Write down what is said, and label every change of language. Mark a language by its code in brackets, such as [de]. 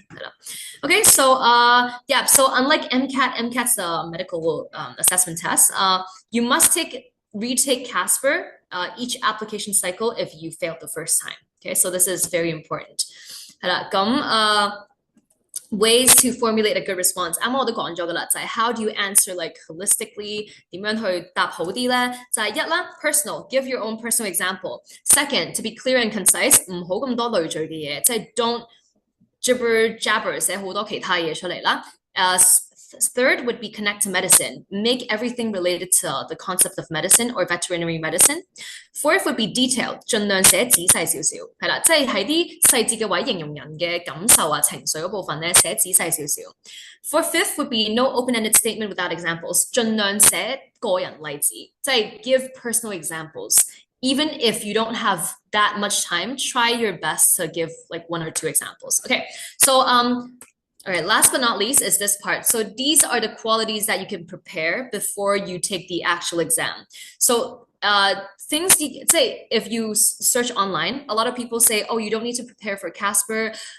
[yue] 係啦。 [en] Okay, so yeah, so unlike MCAT's the medical assessment test, you must retake CASPer each application cycle if you failed the first time. Okay, so this is very important. 係啦，咁ways to formulate a good response. [yue] 啱啱我都講咗㗎啦，就係 [en] how do you answer like holistically [yue] 點樣去答好啲咧？ [en] 就係一啦 personal, give your own personal example. Second, to be clear and concise, [yue] 唔好咁多累贅嘅嘢， [en] 即係 don't jibber jabber 寫好多其他嘢出嚟啦。 Third would be connect to medicine. Make everything related to the concept of medicine or veterinary medicine. Fourth would be detailed. [yue] 盡量寫仔細少少，係啦，即係喺啲細節嘅位形容人嘅感受啊、情緒嗰部分咧，寫仔細少少。 [en] Fifth would be no open-ended statement without examples. [yue] 盡量寫個人例子，即係 [en] give personal examples. Even if you don't have that much time, try your best to give like 1 or 2 examples. Okay, so all right, last but not least is this part. So these are the qualities that you can prepare before you take the actual exam. So things you say, if you search online, a lot of people say, oh, you don't need to prepare for CASPer.